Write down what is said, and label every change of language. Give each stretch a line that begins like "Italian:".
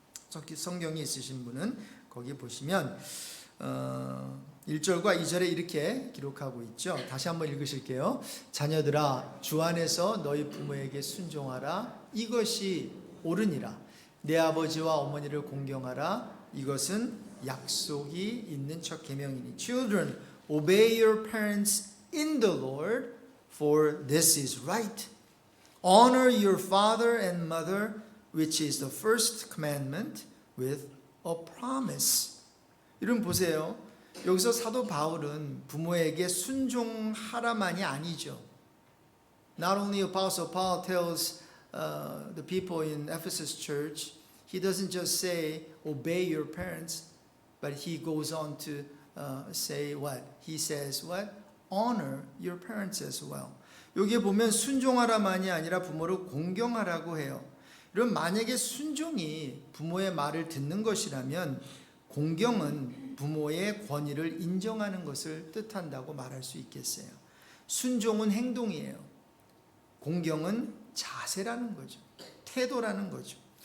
Korean: 성경이 있으신 분은 거기 보시면 1절과 2절에 이렇게 기록하고 있죠. 다시 한번 읽으실게요. 자녀들아, 주 안에서 너희 부모에게 순종하라. 이것이 옳으니라. 내 아버지와 어머니를 공경하라. 이것은 약속이 있는 첫 계명이니.
English: Children, obey your parents in the Lord, for this is right. Honor your father and mother, which is the first commandment, with a promise.
Korean: 여러분 보세요. 여기서 사도 바울은 부모에게 순종하라만이 아니죠.
English: Not only Apostle Paul tells the people in Ephesus church, he doesn't just say obey your parents, but he goes on to say what? He says what? Honor your parents as well.
Korean: 여기에 보면 순종하라만이 아니라 부모를 공경하라고 해요. 그럼 만약에 순종이 부모의 말을 듣는 것이라면 공경은 부모의 권위를 인정하는 것을 뜻한다고 말할 수 있겠어요. 순종은 행동이에요. 공경은 자세라는 거죠. 태도라는 거죠.